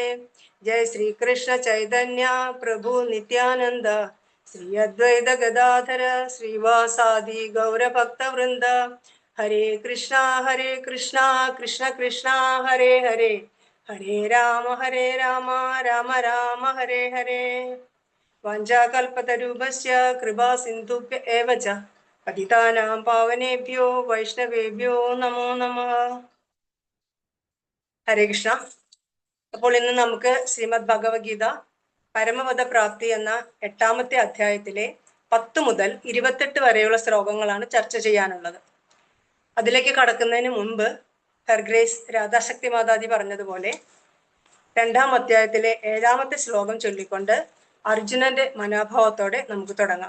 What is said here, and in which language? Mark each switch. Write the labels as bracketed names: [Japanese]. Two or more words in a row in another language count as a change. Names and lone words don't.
[Sanskrit] ജയ ശ്രീകൃഷ്ണ ചൈതന്യ പ്രഭു നിത്യാനന്ദ ശ്രീ അദ്വൈത ഗദാധര ശ്രീവാസാദി ഗൗരഭക്തവൃന്ദ. ഹരേ കൃഷ്ണ കൃഷ്ണ കൃഷ്ണ ഹരേ ഹരേ, ഹരേ രാമ രാമ രാമ ഹരേ ഹരേ. വാഞ്ചാകൽപതരൂപസ്യ കൃപാ സിന്ധുഭ്യ ഏവ ച പതിതാനാം പാവനേഭ്യോ വൈഷ്ണവേഭ്യോ നമോ നമഃ. ഹരേ കൃഷ്ണ. [Malayalam] അപ്പോൾ ഇന്ന് നമുക്ക് ശ്രീമദ് ഭഗവത്ഗീത പരമപദ പ്രാപ്തി എന്ന 8ാമത്തെ അധ്യായത്തിലെ 10 മുതൽ 28 വരെയുള്ള ശ്ലോകങ്ങളാണ് ചർച്ച ചെയ്യാനുള്ളത്. അതിലേക്ക് കടക്കുന്നതിന് മുമ്പ് ഹർഗ്രേസ് രാധാശക്തി മാതാജി പറഞ്ഞതുപോലെ 2ാം അധ്യായത്തിലെ 7ാമത്തെ ശ്ലോകം ചൊല്ലിക്കൊണ്ട് അർജുനന്റെ മനോഭാവത്തോടെ നമുക്ക് തുടങ്ങാം.